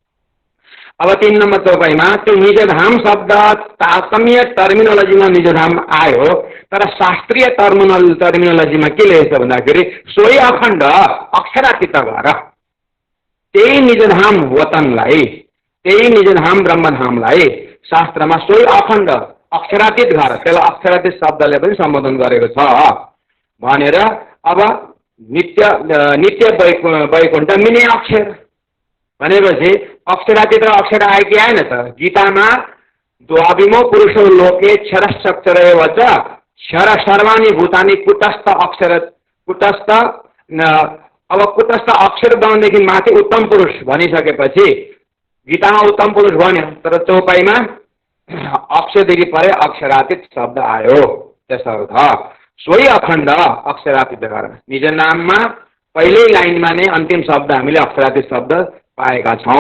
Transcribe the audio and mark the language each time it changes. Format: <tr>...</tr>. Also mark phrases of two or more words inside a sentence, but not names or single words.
<ne>अब 3 नम्बर चौपाईमा त्यो निजधाम शब्द तारतम्य टर्मिनोलोजीमा निजधाम आयो, तर शास्त्रीय टर्मिनोलोजीमा के लेखेछ भन्दाखेरि सोही अखण्ड अक्षरातीत भएर त्यही निजधाम वतनलाई, त्यही निजधाम ब्रह्मधामलाई शास्त्रमा सोही अखण्ड अक्षरातीत घर, त्यसलाई अक्षरातीत शब्दले पनि सम्बोधन गरेको छ भनेर। अब नित्य वैकुण्ठ मिने अक्षर भनेपछि अक्षरातीत र अक्षर आयो कि आएन त?</ne> <sa>गीतामा द्वाविमो पुरुषो लोके क्षरश्चक्षर एव च क्षर सर्वाणि भूतानि कुटस्थ अक्षर कुटस्थ।</sa> <ne>अब कुटस्थ अक्षर बनाउनेदेखि माथि उत्तम पुरुष भनिसकेपछि गीतामा उत्तम पुरुष भन्यो, तर चौपाईमा अक्षरदेखि परे अक्षरातीत शब्द आयो। त्यसर्थ सोही अखण्ड अक्षरातीत गरेर निज नाममा पहिल्यै लाइनमा नै अन्तिम शब्द हामीले अक्षरातीत शब्द पाएका छौँ।</ne>